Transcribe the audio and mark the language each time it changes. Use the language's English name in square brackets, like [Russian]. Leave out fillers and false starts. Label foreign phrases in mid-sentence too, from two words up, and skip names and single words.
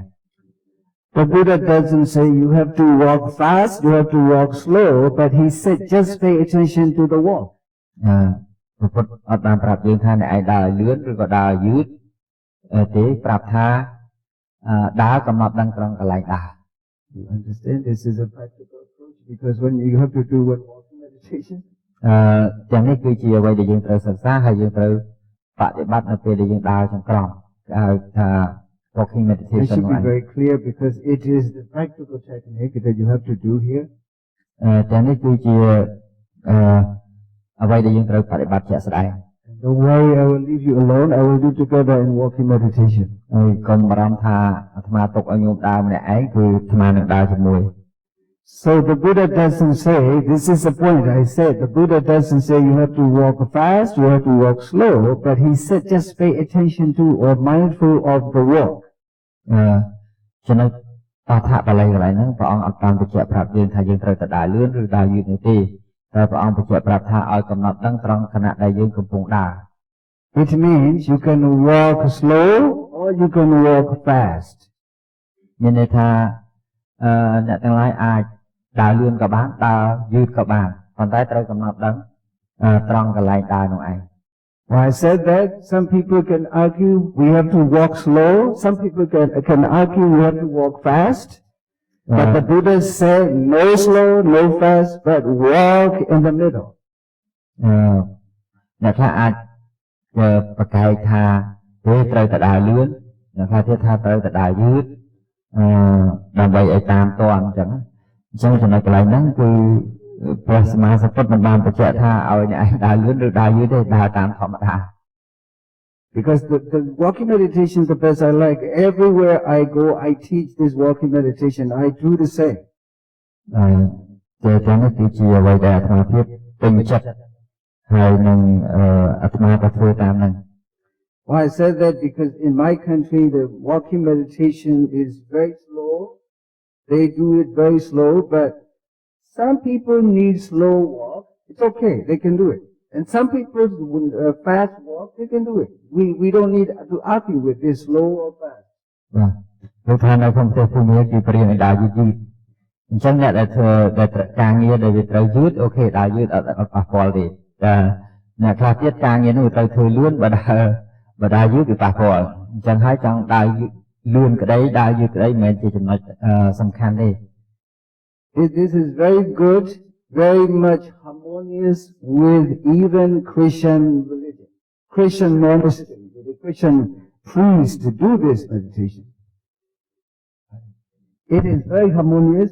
[English] The Buddha doesn't say you have to walk fast, you have to walk slow, but he said just pay attention to the walk. [Khmer] ព្រះពុទ្ធអត់បានប្រាប់យើងថាអ្នកឯងដើរលឿនឬក៏ដើរយឺតទេប្រាប់ថាដើរកំណត់ដឹងត្រង់កន្លែងដើរ [English] You understand? This is a practical approach because when you have to do one walking meditation. [Khmer] ទាំងនេះគឺជាអ្វីដែលយើងត្រូវសិក្សាហើយយើងត្រូវបប្រតិបត្តិនៅពេលដែលយើងដើរចង្ក្រមគេហៅថា walking [English] It meditation should be very clear because it is the practical technique that you have to do here. [Khmer] ទាំងនេះគឺជាអ្វីដែលយើងត្រូវបប្រតិបត្តិជាក់ស្ដែង [English] Don't worry, I will leave you alone. I will do together in walking meditation. [Khmer] ហើយកុំបារម្ភថាអាត្មាទុកឲ្យញោមដើរម្នាក់ឯងគឺអាត្មានឹងដើរជាមួយ [English] So the Buddha doesn't say, this is the point I said, the Buddha doesn't say you have to walk fast, you have to walk slow, but he said just pay attention to or mindful of the walk. [Khmer] ចំណុចអត្ថបល័យកន្លែងហ្នឹងព្រះអង្គអត់បានបញ្ជាក់ប្រាប់យើងថាយើងត្រូវតែដើរលឿនឬដើរយឺតនោះទេតែព្រះអង្គបញ្ជាក់ប្រាប់ថាឲ្យកំណត់ដឹងត្រង់ខណៈដែលយើងកំពុងដើរ [English] It means you can walk slow or you can walk fast. [Khmer] មានន័យថាអ្នកទាំងឡាយអាចដើរលឿនក៏បានដើរយឺតក៏បានប៉ុន្តែត្រូវកំណត់ដឹងត្រង់កន្លែងដើរនោះឯង [English] When I said that, some people can argue we have to walk slow, some people can argue we have to walk fast. But the Buddha said no slow, no fast, but walk in the middle. [Khmer] អ្នកខ្លះអាចប្រកែកថាវាត្រូវតែដើរលឿនអ្នកខ្លះទៀតថាត្រូវតែដើរយឺតដើម្បីឲ្យតាមទាន់អញ្ចឹងចំណុចកន្លែងហ្នឹងគឺព្រះសម្មាសម្ពុទ្ធមិនបានបញ្ជាក់ថាឲ្យអ្នកឯងដើរលឿនឬដើរយឺតទេដើរតាមធម្មតា [English] Because the walking meditation is the best I like. Everywhere I go, I teach this walking meditation. I do the same. [Khmer] ជាចឹងគឺជាអ្វីដែលអាត្មាភាពពេញចិត្តហើយនឹងអាត្មាក៏ធ្វើតាមហ្នឹង [English] Why I said that because in my country the walking meditation is very slow. They do it very slow, but some people need slow walk. It's okay, they can do it. And some people fast walk, they can do it. We don't need to argue with this slow or fast. [Khmer] បាទព្រោះថានៅក្នុងប្រទេសភូមិគេព្រៀងឲ្យដើរយឺតយឺតអញ្ចឹងអ្នកដែលធ្វើដែលការងារដែលវាត្រូវយឺតអូខេដើរយឺតអត់ប៉ះពាល់ទេតែអ្នកខ្លះទៀតការងារនោះត្រូវធ្វើលឿនបើដើរយឺតវាប៉ះពាល់អញ្ចឹងហើយចង់ដើរលឿនក្តីដើរយឺតក្តីមិនមែនជាចំណុចសំខាន់ទេ [English] This is very good, very much harmonious with even Christian religion. Christian monastery, the Christian priests to do this meditation. It is very harmonious.